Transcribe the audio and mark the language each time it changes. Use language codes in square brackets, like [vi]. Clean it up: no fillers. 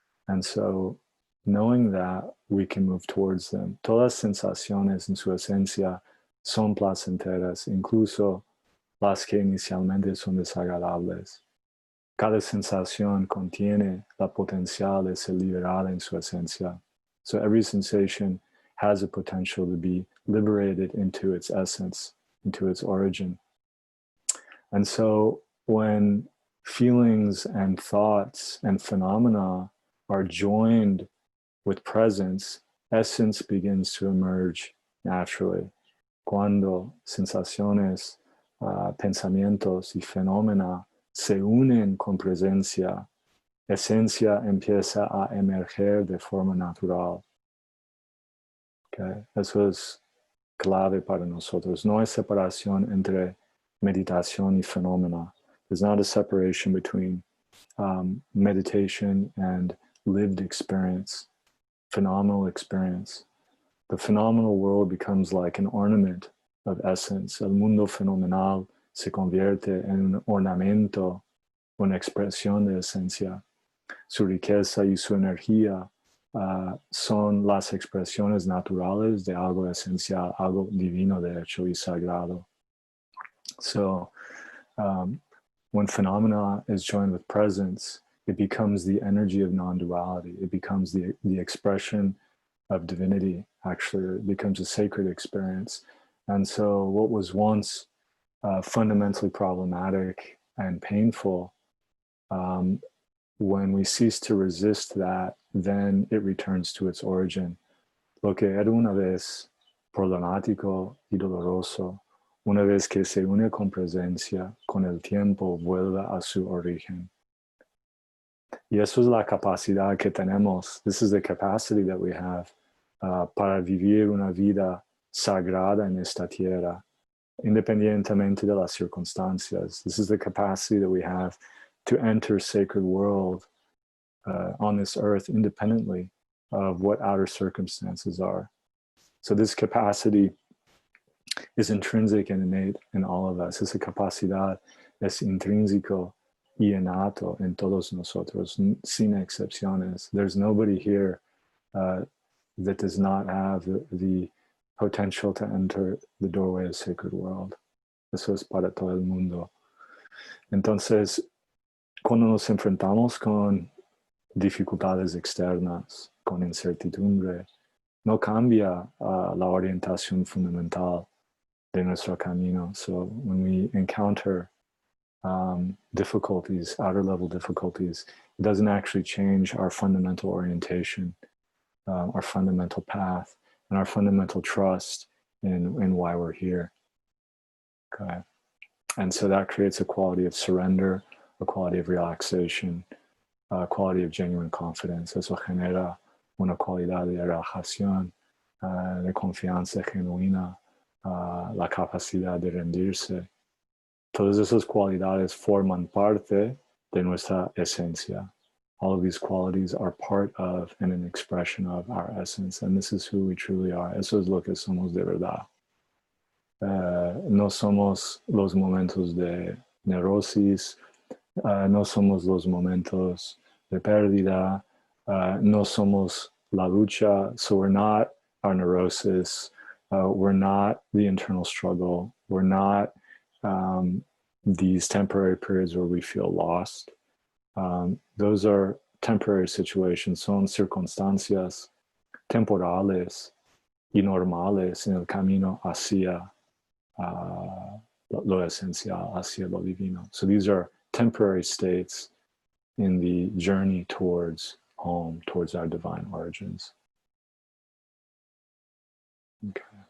[en] And so knowing that, we can move towards them. [es] Todas sensaciones en su esencia son placenteras, incluso las que inicialmente son desagradables. Cada sensación contiene la potencial de ser liberada en su esencia. [en] So every sensation has a potential to be liberated into its essence, into its origin. And so when feelings and thoughts and phenomena are joined with presence, essence begins to emerge naturally. [es] Cuando sensaciones, pensamientos y fenómena se unen con presencia, esencia empieza a emerger de forma natural. Okay? Eso es clave para nosotros. No hay separación entre meditación y fenómena. [en] There's not a separation between meditation and lived experience, phenomenal experience. The phenomenal world becomes like an ornament of essence. [es] El mundo fenomenal se convierte en un ornamento, una expresión de esencia. Su riqueza y su energía son las expresiones naturales de algo esencial, algo divino, de hecho, y sagrado. [en] So when phenomena is joined with presence, it becomes the energy of non-duality. It becomes the expression of divinity, actually. It becomes a sacred experience. And so what was once fundamentally problematic and painful, when we cease to resist that, then it returns to its origin. [es] Lo que era una vez problemático y doloroso, una vez que se une con presencia, con el tiempo vuelve a su origen. Y eso es la capacidad que tenemos. [en] This is the capacity that we have [es] para vivir una vida sagrada en esta tierra, independientemente de las circunstancias. [en] This is the capacity that we have to enter sacred world on this earth independently of what outer circumstances are. So this capacity is intrinsic and innate in all of us. [es] Esa capacidad es intrínseco y innato en todos nosotros, sin excepciones. [en] There's nobody here that does not have the potential to enter the doorway of sacred world. [es] Eso es para todo el mundo. Entonces, cuando nos enfrentamos con dificultades externas, con incertidumbre, no cambia la orientación fundamental de nuestro camino. [en] So when we encounter difficulties, outer level difficulties, it doesn't actually change our fundamental orientation, our fundamental path, and our fundamental trust in why we're here. Okay. And so that creates a quality of surrender, a quality of relaxation, a quality of genuine confidence. [es] Eso genera una cualidad de relajación, de confianza genuina, la capacidad de rendirse. Todas esas cualidades forman parte de nuestra esencia. [en] All of these qualities are part of and an expression of our essence. And this is who we truly are. [es] Eso es lo que somos de verdad. No somos los momentos de neurosis, no somos los momentos de pérdida. No somos la lucha, [en] so we're not our neurosis. We're not the internal struggle. We're not these temporary periods where we feel lost. Those are temporary situations, [es] son circunstancias temporales y normales en el camino hacia lo esencial, hacia lo divino. [en] So these are temporary states in the journey towards home, towards our divine origins. Okay.